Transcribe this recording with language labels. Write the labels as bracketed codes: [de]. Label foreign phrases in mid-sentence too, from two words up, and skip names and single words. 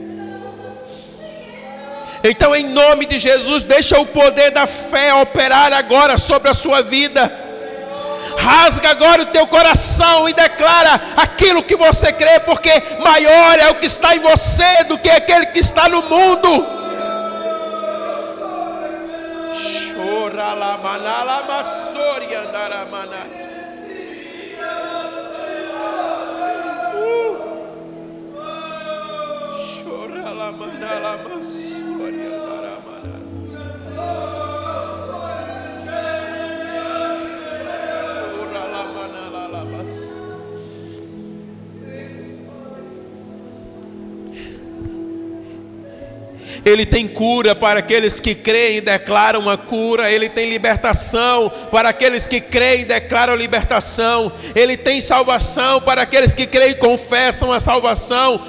[pt] Então, em nome de Jesus, deixa o poder da fé operar agora sobre a sua vida. Rasga agora o teu coração e declara aquilo que você crê, porque maior é o que está em você do que aquele que está no mundo. Chora manala massoria naramana. Chora la manala massoria naramana. Chora la manala la mas. Ele tem cura para aqueles que creem e declaram a cura. Ele tem libertação para aqueles que creem e declaram libertação. Ele tem salvação para aqueles que creem e confessam a salvação.